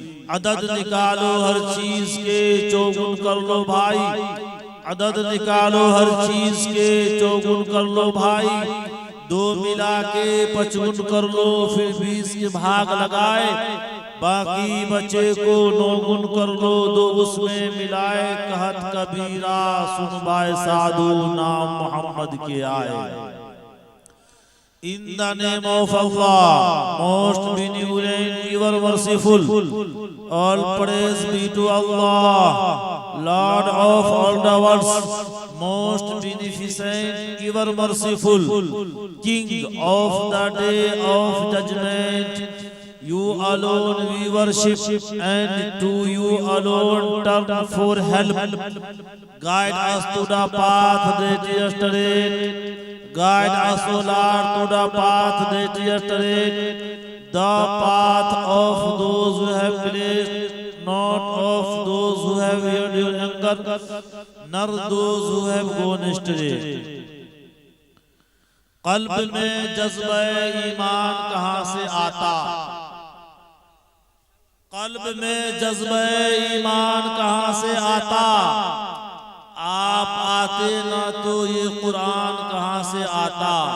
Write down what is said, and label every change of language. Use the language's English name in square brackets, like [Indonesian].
[Hindi] अदद निकालो हर चीज के चौगुन कर लो भाई अदद निकालो हर चीज के चौगुन कर लो भाई दो मिला के पचगुन कर लो फिर 20 के भाग लगाए बाकी बचे को नौगुन कर लो दो उसमें मिलाए कहत कबीरा सुन बाय साधु नाम मोहम्मद के आए। [English] In the name of Allah, most benevolent, ever merciful, all praise be to Allah, Lord of all the worlds, most beneficent, ever merciful, King of the day of judgment. You alone we worship and to you alone turn for help. Guide us to the path that is straight. Guide us, O Lord, to the path that is straight. The path of those who have blessed, not of those who have heard your anger, nor those who have gone astray. [Hindi] कल्ब में जज्बा ईमान कहाँ से आता कल्ब में जज्बा ईमान कहाँ से आता आप आते ना तो ये कुरान कहाँ से आता।